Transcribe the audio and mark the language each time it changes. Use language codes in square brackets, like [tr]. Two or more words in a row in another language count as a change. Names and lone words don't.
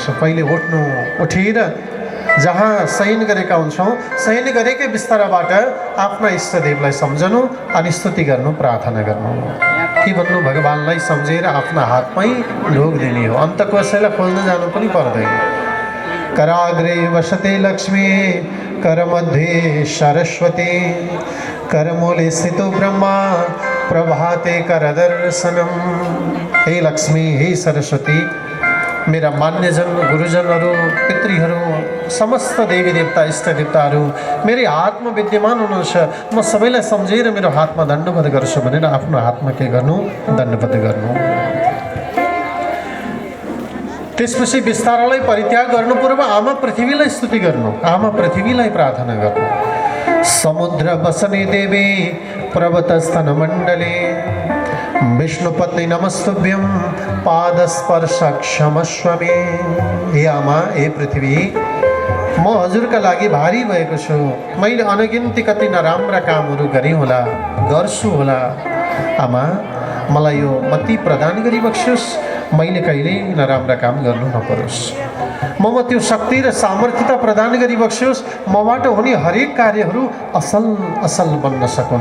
[ne] पहिले उठेर जहाँ शयन गरेका हुन्छौँ शयन गरेकै बिस्ताराबाट आफ्ना इष्टदेवलाई सम्झनु अनि स्तुति गर्नु, प्रार्थना गर्नु। के भन्नु, भगवान्लाई सम्झेर आफ्ना हातमै ढोग दिने हो। अन्त कसैलाई खोज्न जानु पनि पर्दैन। [sa] कराग्रे वसते लक्ष्मी करमध्ये सरस्वती करमूले स्थितो ब्रह्मा प्रभाते करदर्शनम। [ne] हे लक्ष्मी, हे सरस्वती, मेरा मान्यजन, गुरुजनहरू, पितृहरू, समस्त देवी देवता, इष्ट देवताहरू मेरै हातमा विद्यमान हुनुहुन्छ। म सबैलाई सम्झेर मेरो हातमा दण्डवत गर्छु भनेर आफ्नो हातमा के गर्नु, दण्डवत गर्नु। त्यसपछि बिस्तारालाई परित्याग गर्नु पूर्व आमा पृथ्वीलाई स्तुति गर्नु, आमा पृथ्वीलाई प्रार्थना गर्नु। [sa] समुद्र बसने देवी पर्वतस्थन मण्डले विष्णुपत्नी नमस्तुभ्यं पादस्पर्श क्षमस्व मे। [ne] हे आमा, हे पृथ्वी, म हजुरका लागि भारी भएको छु। मैले अनगिन्ती कति नराम्रा कामहरू गरेँ होला, गर्छु होला। आमा, मलाई यो मति प्रदान गरी बक्सोस्, मैले कहिल्यै नराम्रा काम गर्नु नपरोस्। ममा त्यो शक्ति र सामर्थ्यता प्रदान गरी बक्सोस्, मबाट हुने हरेक कार्यहरू असल असल बन्न सकुन्।